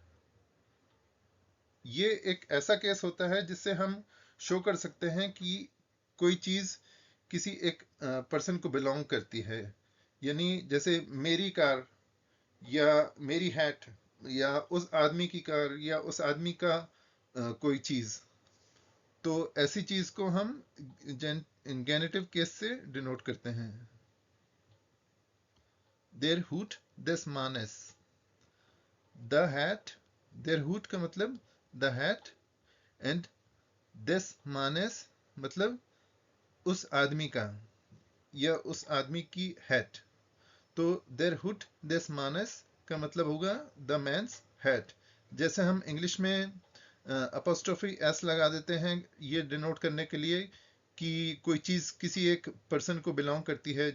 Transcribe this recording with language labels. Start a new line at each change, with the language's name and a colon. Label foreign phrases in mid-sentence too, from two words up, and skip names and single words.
Hindi: ये एक ऐसा केस होता है जिससे हम शो कर सकते हैं कि कोई चीज किसी एक पर्सन को बिलोंग करती है. यानी जैसे मेरी कार, या मेरी हैट, या उस आदमी की कार, या उस आदमी का कोई चीज. तो ऐसी चीज को हम
English: genitive case
Hindi: से डिनोट करते हैं.
German: Der Hut des Mannes.
English: The hat,
German: der Hut
Hindi: का मतलब
English: the hat and
German: des Mannes
Hindi: मतलब उस आदमी का या उस आदमी की हैट। तो
German: der Hut des Mannes
Hindi: का मतलब होगा
English: the man's hat.
Hindi: जैसे हम इंग्लिश में
English: apostrophe s
Hindi: लगा देते हैं ये डिनोट करने के लिए कि कोई चीज किसी एक पर्सन को बिलोंग करती है।